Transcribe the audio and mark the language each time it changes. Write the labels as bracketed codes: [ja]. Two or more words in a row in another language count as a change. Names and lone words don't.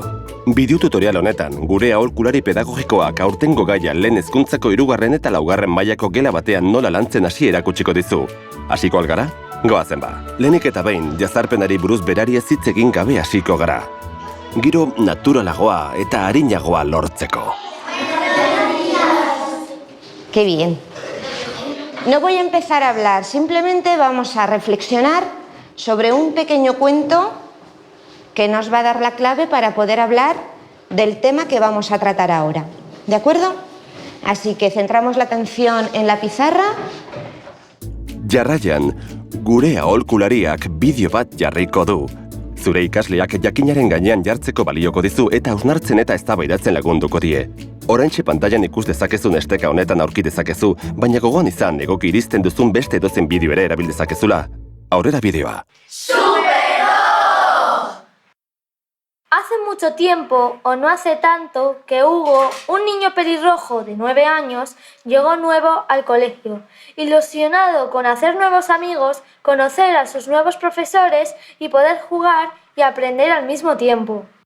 [eu] Bideo tutorial honetan, gure aholkulari pedagogikoak aurtengo gaia lehen hezkuntzako 3. eta 4. mailako gela batean nola lantzen hasi erakutsiko dizu. Hasiko algara? Goazen ba. Lehenik eta behin, jazarpenari buruz berari ez hitz egin gabe hasiko gara. Giro naturalagoa eta arinagoa lortzeko. [es] ¡Qué bien! No voy a empezar a hablar, simplemente vamos a reflexionar sobre un pequeño cuento que nos va a dar la clave para poder hablar del tema que vamos a tratar ahora. ¿De acuerdo? Así que centramos la atención en la pizarra. [eu] Jarraian, gure aholkulariak bideo bat jarriko du. Zure ikasleak jakinaren gainean jartzeko balioko dizu eta hausnartzen eta eztabaidatzen lagunduko die. Oraintxe pantailan ikus dezakezun esteka honetan aurki dezakezu, baina gogoan izan egoki iristen duzun beste edozen bideo ere erabil dezakezula. Aurrera bideoa. [es] Hace mucho tiempo, o no hace tanto, que Hugo, un niño pelirrojo de 9 años, llegó nuevo al colegio, ilusionado con hacer nuevos amigos, conocer a sus nuevos profesores y poder jugar y aprender al mismo tiempo.